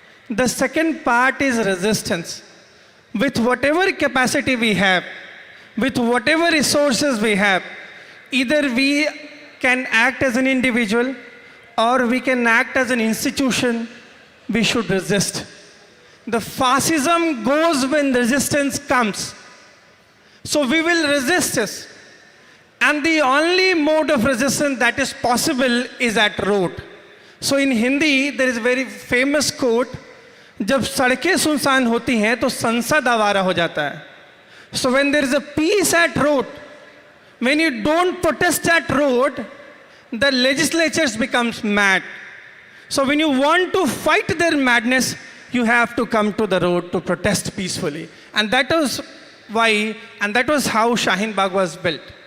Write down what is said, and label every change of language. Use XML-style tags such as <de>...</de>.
<en>The second part is resistance. With whatever capacity we have, with whatever resources we have, either we can act as an individual or we can act as an institution, we should resist. The fascism goes when resistance comes. So we will resist this. And the only mode of resistance that is possible is at road. So in Hindi, there is a very famous quote,</en> <hi>जब सड़कें सुनसान होती हैं तो संसद आवारा हो जाता है.</hi> <en>So when there is a peace at road, when you don't protest at road, the legislatures becomes mad. So when you want to fight their madness, you have to come to the road to protest peacefully. And that was why, and that was how Shaheen Bagh was built.</en>